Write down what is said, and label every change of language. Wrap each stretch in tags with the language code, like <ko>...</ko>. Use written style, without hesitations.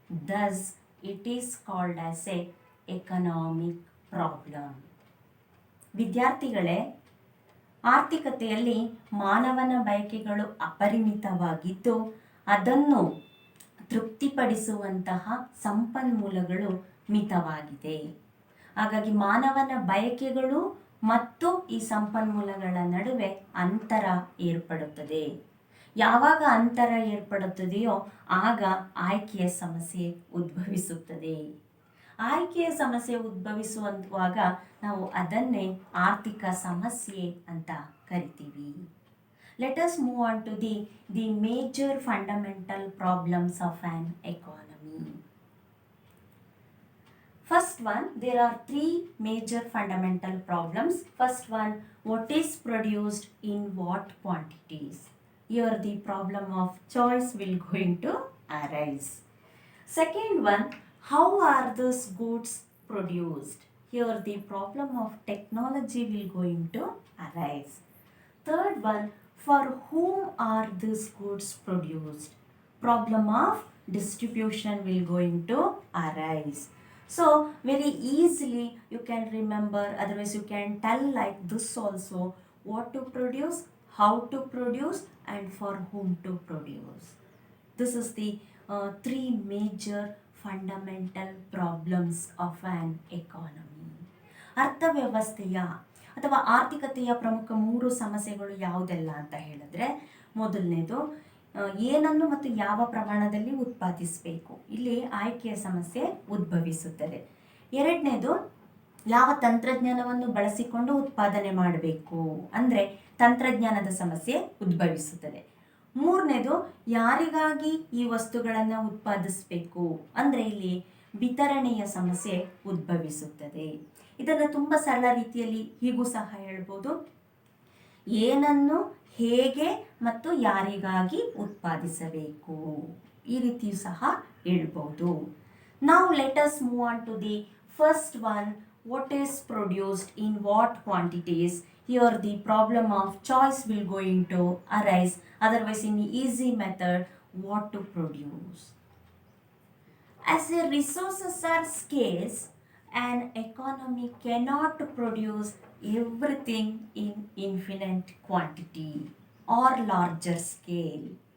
<en>Thus, it is called as a economic problem.</en> <kn>ವಿದ್ಯಾರ್ಥಿಗಳೇ, ಆರ್ಥಿಕತೆಯಲ್ಲಿ ಮಾನವನ ಬಯಕೆಗಳು ಅಪರಿಮಿತವಾಗಿದ್ದು ಅದನ್ನು ತೃಪ್ತಿಪಡಿಸುವಂತಹ ಸಂಪನ್ಮೂಲಗಳು ಮಿತವಾಗಿದೆ. ಹಾಗಾಗಿ ಮಾನವನ ಬಯಕೆಗಳು ಮತ್ತು ಈ ಸಂಪನ್ಮೂಲಗಳ ನಡುವೆ ಅಂತರ ಏರ್ಪಡುತ್ತದೆ. ಯಾವಾಗ ಅಂತರ ಏರ್ಪಡುತ್ತದೆಯೋ ಆಗ ಆಯ್ಕೆಯ ಸಮಸ್ಯೆ ಉದ್ಭವಿಸುತ್ತದೆ. ಆಯ್ಕೆಯ ಸಮಸ್ಯೆ ಉದ್ಭವಿಸುವಾಗ ನಾವು ಅದನ್ನೇ ಆರ್ಥಿಕ ಸಮಸ್ಯೆ ಅಂತ ಕರಿತೀವಿ.</kn> <en>Let us move on to the major fundamental problems of an economy. First one, there are 3 major fundamental problems. First one, what is produced in what quantities? Here the problem of choice will going to arise. Second one, how are these goods produced? Here the problem of technology will going to arise. Third one, for whom are these goods produced? Problem of distribution will going to arise. So very easily you can remember, otherwise you can tell like this also: what to produce, how to produce, and for whom to produce. This is the 3 major fundamental problems of an economy.</en> <kn>ಅರ್ಥವ್ಯವಸ್ಥೆಯ ಅಥವಾ ಆರ್ಥಿಕತೆಯ ಪ್ರಮುಖ 3 ಸಮಸ್ಯೆಗಳು ಯಾವುದೆಲ್ಲ ಅಂತ ಹೇಳಿದ್ರೆ, ಮೊದಲನೇದು ಏನನ್ನು ಮತ್ತು ಯಾವ ಪ್ರಮಾಣದಲ್ಲಿ ಉತ್ಪಾದಿಸಬೇಕು, ಇಲ್ಲಿ ಆಯ್ಕೆಯ ಸಮಸ್ಯೆ ಉದ್ಭವಿಸುತ್ತದೆ. ಎರಡನೇದು, ಯಾವ ತಂತ್ರಜ್ಞಾನವನ್ನು ಬಳಸಿಕೊಂಡು ಉತ್ಪಾದನೆ ಮಾಡಬೇಕು, ಅಂದರೆ ತಂತ್ರಜ್ಞಾನದ ಸಮಸ್ಯೆ ಉದ್ಭವಿಸುತ್ತದೆ. ಮೂರನೇದು, ಯಾರಿಗಾಗಿ ಈ ವಸ್ತುಗಳನ್ನು ಉತ್ಪಾದಿಸಬೇಕು, ಅಂದರೆ ಇಲ್ಲಿ ವಿತರಣೆಯ ಸಮಸ್ಯೆ ಉದ್ಭವಿಸುತ್ತದೆ. ಇದನ್ನು ತುಂಬ ಸರಳ ರೀತಿಯಲ್ಲಿ ಹೀಗೂ ಸಹ ಹೇಳ್ಬೋದು: ಏನನ್ನು ಹೇಗೆ ಮತ್ತು ಯಾರಿಗಾಗಿ ಉತ್ಪಾದಿಸಬೇಕು, ಈ ರೀತಿಯೂ ಸಹ ಹೇಳ್ಬೋದು. ನಾವು</kn> <en>Let us move on to the first one, what is produced in what quantities. Here the problem of choice will going to arise. Otherwise, in easy method, what to produce. As the resources are scarce an economy cannot produce everything in infinite quantity or larger scale.</en>